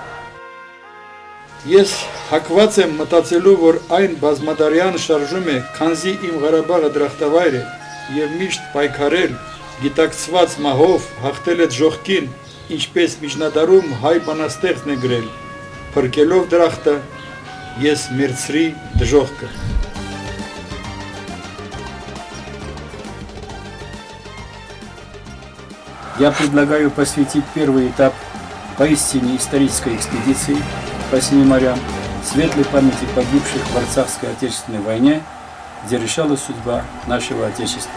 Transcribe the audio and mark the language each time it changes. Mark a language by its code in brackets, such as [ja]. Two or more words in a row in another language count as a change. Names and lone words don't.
[hy] Ես հակված եմ մտածելու, որ այն բազմադարյան շարժում է, քանզի իմ Ղարաբաղը դրախտավայր է եւ միշտ պայքարել, գիտակցված մահով հաղթել այդ ժողկին, ինչպես միջնադարում հայ բանաստեղծն է գրել, փրկելով դրախտը, ես մերցրի դժողքը։ [ru] Я предлагаю посвятить первый этап поистине исторической экспедиции по семи морям светлой памяти погибших в Арцахской Отечественной войне, где решалась судьба нашего Отечества.